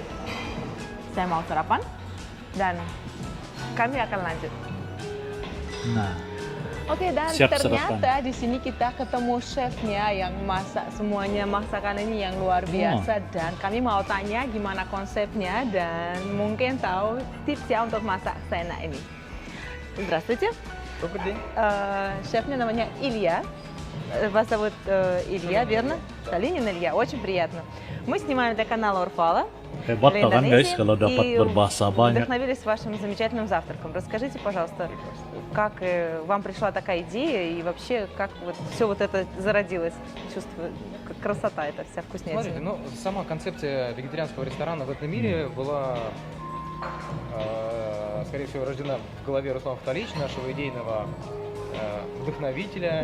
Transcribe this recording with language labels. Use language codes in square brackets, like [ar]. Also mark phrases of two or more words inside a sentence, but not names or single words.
[id] Saya mau sarapan dan kami akan lanjut. Nah, Oke, dan Siap ternyata di sini kita ketemu chefnya yang masak semuanya masakan ini yang luar biasa, dan kami mau tanya gimana konsepnya dan mungkin tahu tips ya untuk masak seenak ini. [ru] Здравствуйте. Добрый день. [id] chefnya namanya [ru] Илья. Вас зовут Илья, верно? Калинин Илья. Очень приятно. Мы снимаем для канала Урфала. [id] hebat [ru] Для [id] kan guys [ru] Индонезии. [id] kalau dapat [ru] И [id] berbahasa banyak. [ru] вдохновились вашим замечательным завтраком. Расскажите, пожалуйста, как вам пришла такая идея и вообще как вот все вот это зародилось, чувство, красота эта вся вкуснятина. Смотрите, ну, сама концепция вегетарианского ресторана в этом мире была, скорее всего, рождена в голове Руслана Фаталич, нашего идейного вдохновителя.